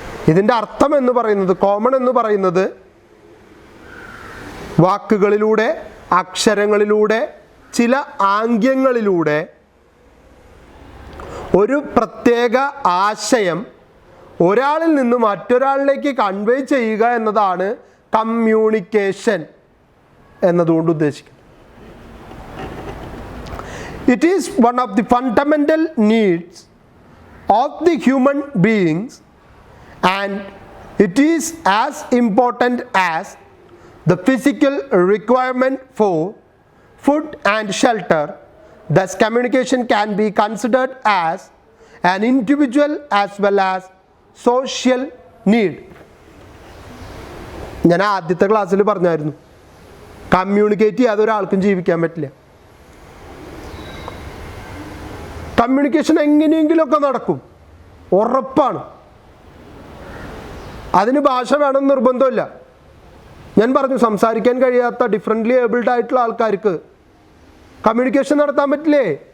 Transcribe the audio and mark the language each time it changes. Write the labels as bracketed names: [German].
[Malayalam] ഇതിൻ്റെ അർത്ഥം എന്ന് പറയുന്നത്, കോമൺ എന്ന് പറയുന്നത് വാക്കുകളിലൂടെ, അക്ഷരങ്ങളിലൂടെ, ചില ആംഗ്യങ്ങളിലൂടെ ഒരു പ്രത്യേക ആശയം ഒരാളിൽ നിന്ന് മറ്റൊരാളിലേക്ക് കൺവേ ചെയ്യുക എന്നതാണ് കമ്മ്യൂണിക്കേഷൻ എന്നതുകൊണ്ട് ഉദ്ദേശിക്കുന്നത്. [English] It is one of the fundamental needs of the human beings and it is as important as the physical requirement for food and shelter. Thus communication can be considered as an individual as well as social need. [Malayalam] ഞാൻ ആദ്യത്തെ ക്ലാസ്സിൽ പറഞ്ഞായിരുന്നു, communicate ചെയ്യാതെ ഒരാൾക്കും ജീവിക്കാൻ പറ്റില്ല. Communication എങ്ങനെയെങ്കിലുമൊക്കെ നടക്കും, ഉറപ്പാണ്. അതിന് ഭാഷ വേണം നിർബന്ധമില്ല. ഞാൻ പറഞ്ഞു, സംസാരിക്കാൻ കഴിയാത്ത ഡിഫറൻ്റ്ലി ഏബിൾഡ് ആയിട്ടുള്ള ആൾക്കാർക്ക് കമ്മ്യൂണിക്കേഷൻ നടത്താൻ പറ്റില്ലേ?